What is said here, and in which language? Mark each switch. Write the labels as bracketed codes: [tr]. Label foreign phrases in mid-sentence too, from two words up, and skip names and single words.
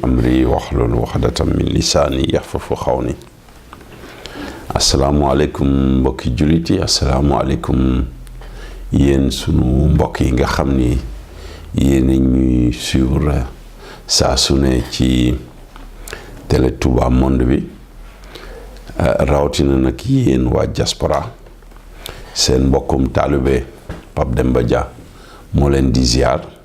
[ar] أمري واحلل عقدة من لساني يفقهوا قولي السلام عليكم [wo] mbokki jullit yi asalaamaaleykum yéen sunu mbokk yi nga xam ni yéen a ñuy suivre saa su ne ci Télé Touba Monde bi rawatina nag yéen waa diaspora seen mbokkum taalibe Pape Demba Dia moo leen di ziar